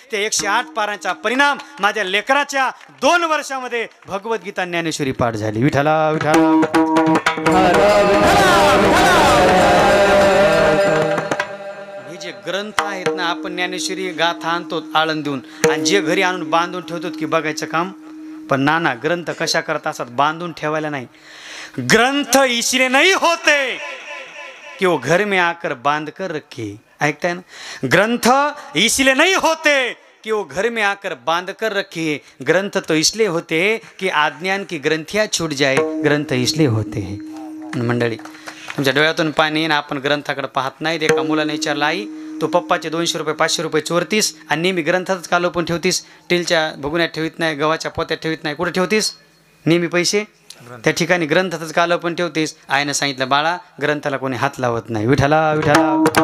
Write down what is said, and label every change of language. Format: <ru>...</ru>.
<mr>ते 108 पारायणाचा परिणाम माझ्या लेकराच्या 2 वर्षामध्ये भगवद्गीता ज्ञानेश्वरी पाठ झाली. विठ्ठला विठ्ठला. जे ग्रंथ आहेत ना, आपण ज्ञानेश्वरी गाथा आणतो आळंदीहून आणि जे घरी आणून बांधून ठेवतो की बघायचं काम. पण नाना ग्रंथ कशा करत असतात? बांधून ठेवायला नाही.</mr> <hi>ग्रंथ इसलिए नहीं होते कि वो घर में आकर बांध कर रखे.</hi> <mr>ऐकताय ना?</mr> <hi>ग्रंथ इसलिए नहीं होते कि वो घर में आकर बांध कर रखे. ग्रंथ तो इसलिए होते कि अज्ञान की ग्रंथियाँ छूट जाए. ग्रंथ इसलिए होते हैं.</hi> <mr>मंडळी तुमच्या डोळ्यातून पाणी येईन, आपण ग्रंथाकडे पाहत नाहीत. एका मुलाने विचारलं आई तू पप्पाचे 200 रुपये 500 रुपये चोरतीस आणि नेहमी ग्रंथातच कालो पण ठेवतीस, टीलच्या भगुण्यात ठेवीत नाही, गव्हाच्या पोत्यात ठेवीत नाही, कुठे ठेवतीस नेहमी पैसे? त्या ठिकाणी ग्रंथातच कालो पण ठेवतीस. आईनं सांगितलं बाळा ग्रंथाला कोणी हात लावत नाही. विठ्ठला विठ्ठला.</mr>